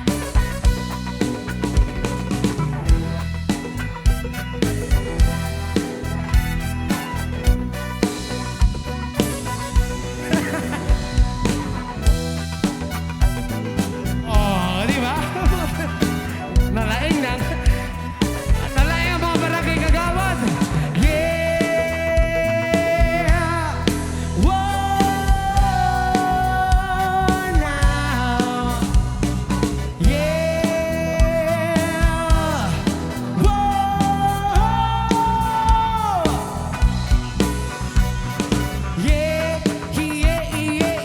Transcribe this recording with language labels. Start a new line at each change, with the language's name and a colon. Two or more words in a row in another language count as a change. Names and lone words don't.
Bikol: Oh, di ba? Nalaing lang. Nalaing ang mga barangay kagawad. Yeah! Whoa! Now! Yeah! Whoa! Yeah! Yeah! Yeah!